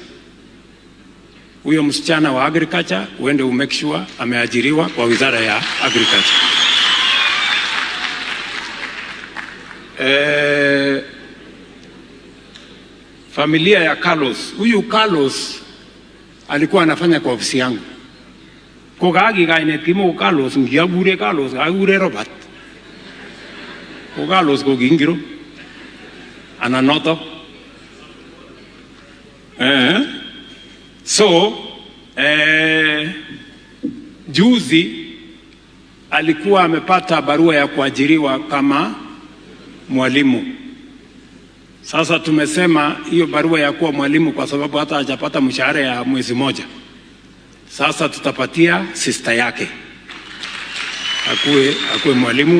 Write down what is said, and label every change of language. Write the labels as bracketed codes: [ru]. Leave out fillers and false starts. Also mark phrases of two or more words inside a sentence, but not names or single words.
[sw] Huyo msichana wa agriculture uende [en] umake sure [sw] ameajiriwa kwa wizara ya agriculture. Familia ya Carlos, huyu Carlos alikuwa anafanya kwa ofisi yangu. [kln] Ko gagi gaine timo Carlos ngiyagure Carlos agure Robert. Ko Carlos ko gingiro ananoto. [sw] Juzi alikuwa amepata barua ya kuajiriwa kama mwalimu. Sasa tumesema hiyo barua ya kuwa mwalimu, kwa sababu hata hajapata mshahara ya mwezi moja, sasa tutapatia sister yake akuwe mwalimu.